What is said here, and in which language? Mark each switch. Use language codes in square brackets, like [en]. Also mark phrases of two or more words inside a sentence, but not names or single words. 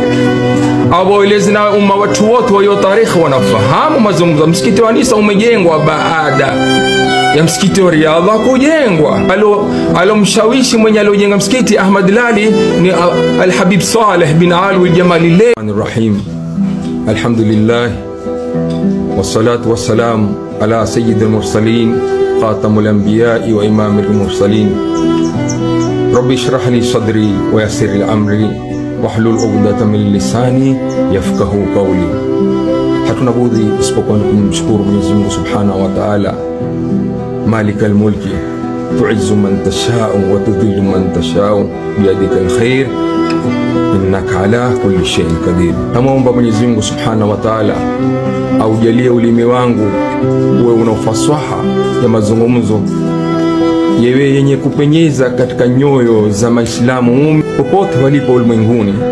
[sw] Awaelezi na umma watu wote wa hiyo tarehe wanafahamu mazungumzo. Msikiti wa Nisa umejengwa baada ya msikiti wa Riyadha kujengwa. Alomshawishi mwenye aliojenga msikiti Ahmad Lali ni Al-Habib Saleh bin Alwi Al-Jamalillah. [ar] Rahim. الحمد لله والصلاة والسلام على سيد المرسلين خاتم الأنبياء وإمام المرسلين. رب اشرح لي صدري ويسر لي أمري واحلل عقدة من لساني يفقهوا قولي. [sw] Hatuna budi isipokuwa kumshukuru Mwenyezi Mungu [ar] سبحانه وتعالى، مالك الملك، تعز من تشاء وتذل من تشاء بيدك الخير إنك على كل شيء قدير. [sw] Namuomba Mwenyezi Mungu [ar] سبحانه وتعالى [sw] aujalie ulimi wangu uwe una ufasaha ya mazungumzo yewe yenye kupenyeza katika nyoyo za Waislamu popote walipo ulimwenguni.